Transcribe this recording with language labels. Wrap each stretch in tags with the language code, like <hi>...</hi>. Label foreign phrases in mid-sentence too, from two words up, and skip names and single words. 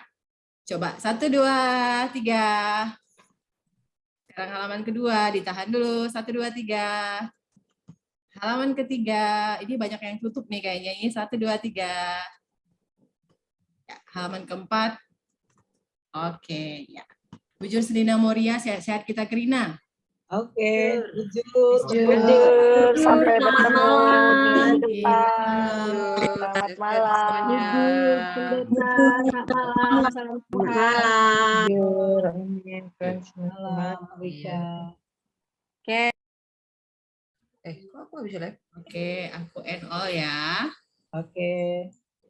<id>Coba 1, 2, 3. Sekarang halaman kedua, ditahan dulu 1, 2, 3. Halaman ketiga, ini banyak yang tutup nih kayaknya. Ini 1, 2, 3. Ya, halaman keempat. Oke, ya. Bujur Selina Moria, sehat-sehat kita Krina. Oke, bujur. Sampai bertemu minggu depan. Selamat malam. Selamat malam. Salam Tuhan. Oke. Kok aku bisa live? Oke, aku end all ya. Oke.</id>